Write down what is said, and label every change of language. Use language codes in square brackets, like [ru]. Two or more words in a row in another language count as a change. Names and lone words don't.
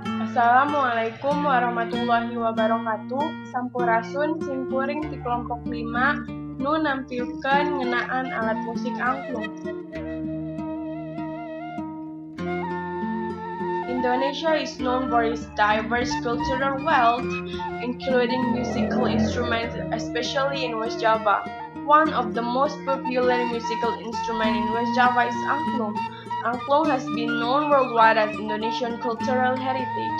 [ar] السلام عليكم ورحمة الله وبركاته. [su] Sampurasun simpuring di kelompok 5 nu nampilkeun ngeunaan alat musik angklung. [en] Indonesia is known for its diverse cultural wealth, including musical instruments, especially in West Java. One of the most popular musical instruments in West Java is angklung. Angklung has been known worldwide as Indonesian cultural heritage.